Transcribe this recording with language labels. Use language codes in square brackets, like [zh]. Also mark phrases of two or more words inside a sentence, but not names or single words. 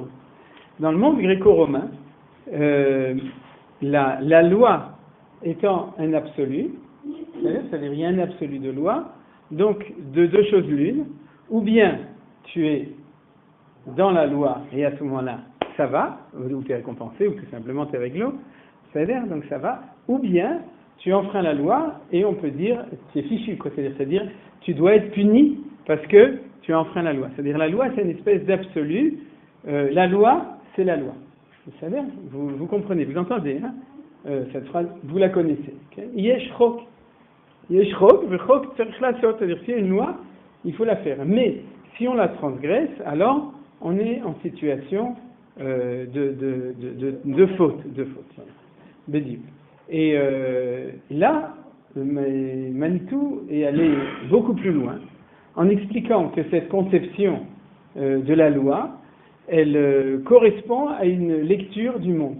[fr] Dans le monde gréco-romain, la loi étant un absolu, c'est-à-dire il y a un absolu de loi, donc de deux choses l'une, ou bien tu es dans la loi et à ce moment-là ça va, ou tu es récompensé, ou tout simplement tu es réglo, c'est-à-dire donc ça va, ou bien tu enfreins la loi et on peut dire tu es fichu, quoi. C'est-à-dire tu dois être puni parce que tu as enfreint la loi. C'est-à-dire la loi c'est une espèce d'absolu, la loi c'est la loi. C'est-à-dire vous comprenez, vous entendez, hein, cette phrase, vous la connaissez. [he] יש חוק, וחוק צריך לעשות, [fr] c'est-à-dire s'il y a une loi, il faut la faire. Mais si on la transgresse, alors on est en situation de faute. Bédible. Et là, Manitou est allé beaucoup plus loin en expliquant que cette conception de la loi, elle correspond à une lecture du monde.